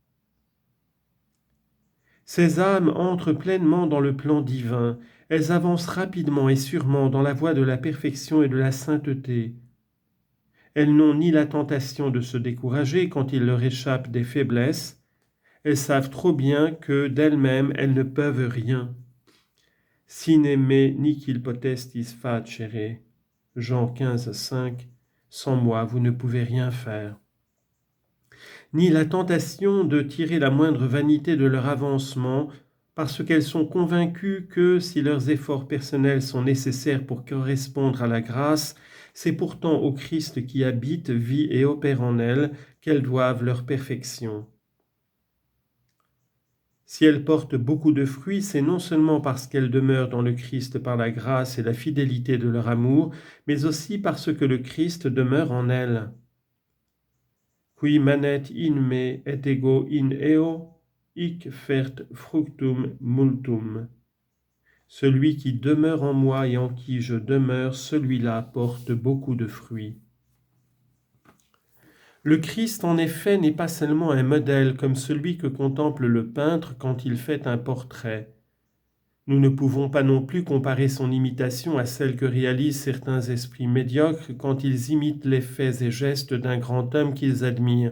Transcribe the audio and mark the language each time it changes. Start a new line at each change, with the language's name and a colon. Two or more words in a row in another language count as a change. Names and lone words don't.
French: Ces âmes entrent pleinement dans le plan divin, elles avancent rapidement et sûrement dans la voie de la perfection et de la sainteté. Elles n'ont ni la tentation de se décourager quand il leur échappe des faiblesses. Elles savent trop bien que d'elles-mêmes elles ne peuvent rien.
Latin: Sine me nihil potestis facere.
French: Jean 15, 5. Sans moi, vous ne pouvez rien faire. Ni la tentation de tirer la moindre vanité de leur avancement, parce qu'elles sont convaincues que, si leurs efforts personnels sont nécessaires pour correspondre à la grâce, c'est pourtant au Christ qui habite, vit et opère en elles qu'elles doivent leur perfection. Si elles portent beaucoup de fruits, c'est non seulement parce qu'elles demeurent dans le Christ par la grâce et la fidélité de leur amour, mais aussi parce que le Christ demeure en elles.
Latin: Qui manet in me et ego in eo, hic fert fructum multum.
French: Celui qui demeure en moi et en qui je demeure, celui-là porte beaucoup de fruits. Le Christ, en effet, n'est pas seulement un modèle comme celui que contemple le peintre quand il fait un portrait. Nous ne pouvons pas non plus comparer son imitation à celle que réalisent certains esprits médiocres quand ils imitent les faits et gestes d'un grand homme qu'ils admirent.